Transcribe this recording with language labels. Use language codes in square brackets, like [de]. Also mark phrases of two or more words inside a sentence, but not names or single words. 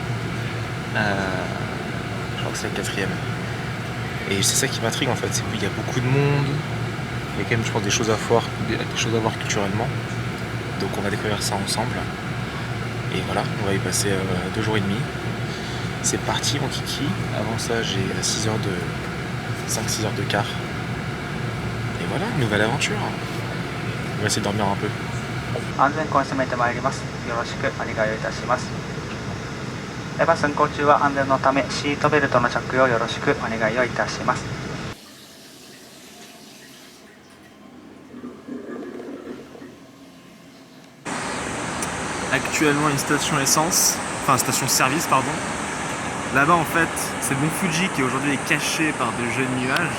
[fr] je crois que c'est la 4e, et c'est ça qui m'intrigue en fait, c'est qu'il y a beaucoup de monde, il y a quand même je pense des choses à voir culturellement, donc on va découvrir ça ensemble, et voilà, on va y passer 2 jours et demi. C'est parti mon kiki, avant ça j'ai 5-6 heures de car. Et voilà, nouvelle aventure. On va essayer de dormir un peu. [ja] 安全コンめてまいります。よろしくお願いいたします。バス運行中は安全のためシートベルトの着用よろしくお願いをいたします。 [fr] Actuellement une station essence, enfin station service pardon. Là-bas en fait c'est le mont Fuji qui aujourd'hui est caché par de jeunes nuages.